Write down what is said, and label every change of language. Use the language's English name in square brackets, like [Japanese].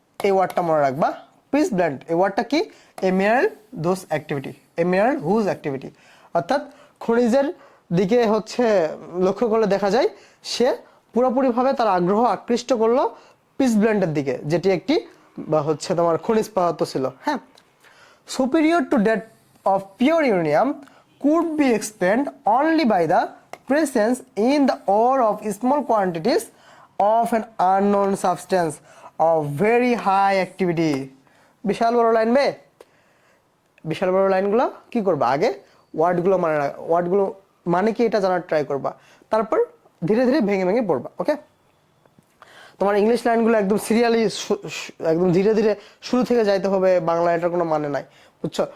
[Bangla] এই ওয়ার্ডটা মনে রাখবা, পিসব্ল্যান্ড এই ওয়ার্ডটা কি, [English] a mineral those activity, a mineral whose activity, [Bangla] অর্থাৎ খনিজের দিকে হচ্ছে লক্ষ্য করলে দেখা যায় সে পুরোপুরিভাবে তার আগ্রহ আকৃষ্ট করলো পিসব্ল্যান্ডের দিকে, যেটি একটি বা হচ্ছে তোমার খনিজ পদার্থ ছিল। [English] হ্যাঁ, superior to that of pure uranium could be explained only by the presence in the ore of small quantities of an unknown substance of very high activity. [Bangla] বিশাল বড় লাইন বে, বিশাল বড় লাইনগুলো কি করবা, আগে ওয়ার্ডগুলো ওয়ার্ডগুলো মানে কি এটা জানার ট্রাই করবা, তারপর ধীরে ধীরে ভেঙে ভেঙে পড়বা। ওকে, তোমার ইংলিশ লাইনগুলো একদম সিরিয়ালি একদম ধীরে ধীরে শুরু থেকে যাইতে হবে, বাংলা এটার কোনো মানে নাই, বুঝছো।